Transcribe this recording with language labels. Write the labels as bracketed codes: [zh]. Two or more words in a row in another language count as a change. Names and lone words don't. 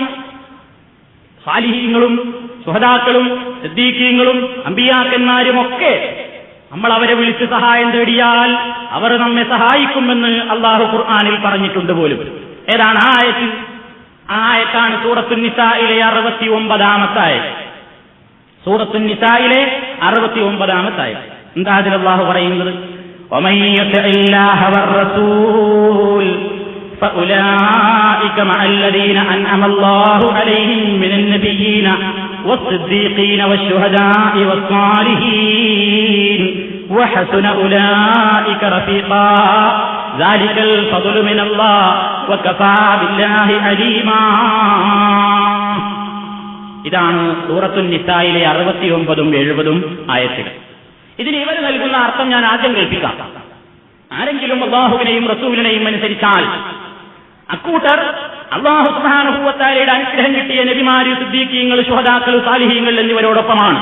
[ml] സാലിഹീങ്ങളും ശുഹദാക്കളും സിദ്ദീഖീങ്ങളും അമ്പിയാക്കന്മാരുമൊക്കെ നമ്മൾ അവരെ വിളിച്ച് സഹായം തേടിയാൽ അവർ നമ്മെ സഹായിക്കുമെന്ന് അല്ലാഹു ഖുർആനിൽ പറഞ്ഞിട്ടുണ്ട് പോലും. ഏതാണ് ആ ആയത്ത്? ആ ആയത്താണ് സൂറത്തുൻ നിസായിലെ 69-ാമത്തെ ആയത്ത്. സൂറത്തുൻ നിസായിലെ 69-ാമത്തെ ആയത്ത്. എന്താ അതിൽ അല്ലാഹു പറയുന്നത്? [ar] ومن يطع الله والرسول فأولئك مع الذين أنعم الله عليهم من النبيين والصديقين والشهداء والصالحين وحسن أولئك رفيقا ذلك الفضل من الله وكفى بالله عليما. [ml] ഇതാണ് സൂറത്തുൻ നിസായിലെ 69-ഉം 70-ഉം ആയത്തുകൾ. ഇതിന് ഇവർ നൽകുന്ന അർത്ഥം ഞാൻ ആദ്യം കേൾപ്പിക്കാം. ആരെങ്കിലും അല്ലാഹുവിനെയും റസൂലിനെയും അനുസരിച്ചാൽ അക്കൂട്ടർ [ar] الله سبحانه وتعالى [ml] അനുഗ്രഹം കിട്ടിയ നബിമാര്, സിദ്ദീഖീങ്ങൾ, ശുഹദാക്കൾ, സാലിഹീങ്ങൾ എന്നിവരോടൊപ്പമാണ്.